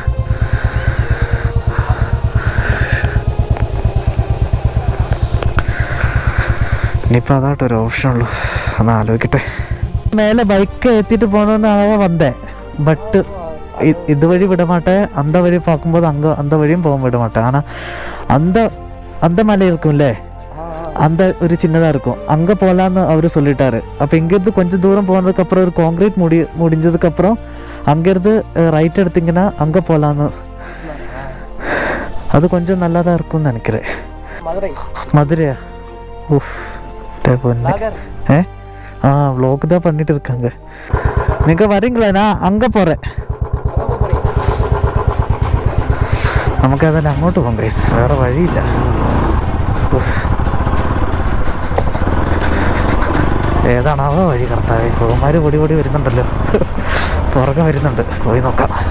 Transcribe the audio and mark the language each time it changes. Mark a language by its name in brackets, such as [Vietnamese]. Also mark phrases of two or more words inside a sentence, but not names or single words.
[Malayalam] ഇനിയിപ്പോൾ അതായിട്ട് ഒരു ഓപ്ഷൻ ഉള്ളൂ. ഒന്ന് ആലോചിക്കട്ടെ. മേലെ ബൈക്ക് എത്തിയിട്ട് പോകണമെന്നാണ് വന്നേ. [Tamil] பட் இதுவழி விடமாட்டே, அந்த வழி பார்க்கும்போது அந்த வழியும் போக விடமாட்டே. ஆனால் அந்த மலை இருக்கும்ல, அந்த ஒரு சின்னதாக இருக்கும், அங்கே போகலான்னு அவர் சொல்லிட்டாரு. அப்போ இங்கேருந்து கொஞ்சம் தூரம் போனதுக்கப்புறம் ஒரு கான்க்ரீட் முடிஞ்சதுக்கப்புறம் அங்கேருந்து ரைட் எடுத்திங்கன்னா அங்கே போகலான்னு. அது கொஞ்சம் நல்லா தான் இருக்கும்னு நினைக்கிறேன். மதுரையா? ஓஃப் பொண்ணு. വ്ളോഗ് தான் பண்ணிட்டு இருக்காங்க. நீங்கள் வரீங்களா? நான் அங்கே போகிறேன். [Malayalam] നമുക്കതെല്ലാം അങ്ങോട്ട് പോകാം ഗൈസ്, വേറെ വഴിയില്ല. ഏതാണാവോ വഴി? കർത്താവേ, പോകുമാർ പൊടി വരുന്നുണ്ടല്ലോ, പുറകെ വരുന്നുണ്ട്. പോയി നോക്കാം.